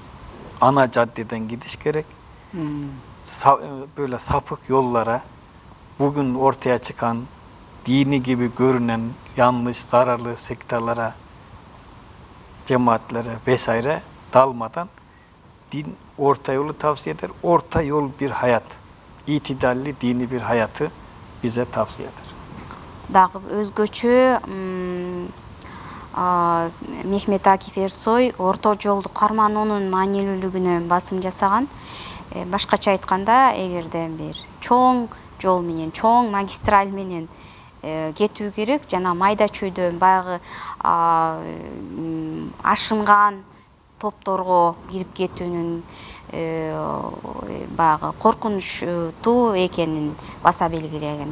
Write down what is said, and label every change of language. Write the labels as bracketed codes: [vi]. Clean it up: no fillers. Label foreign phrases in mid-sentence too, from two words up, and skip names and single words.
[tr] Ana caddeden gidiş gerek. Böyle sapık yollara, bugün ortaya çıkan dini gibi görünen yanlış, zararlı sektalara, cemaatlere vesaire dalmadan din orta yolu tavsiye eder. Orta yol bir hayat, itidalli dini bir hayatı bize tavsiye eder. [ky] Дагы өзгөчө Мехмет Акиф Эрсой орта жолду кармануунун маанилүүлүгүнө басым жасаган. Башкача айтканда, эгерде бир чоң жол менен, чоң магистраль менен кетүү керек, жана майда чүйдө баягы ашынган топторго кирип кетүүнүн баягы коркунучтуу экенин баса белгилеген.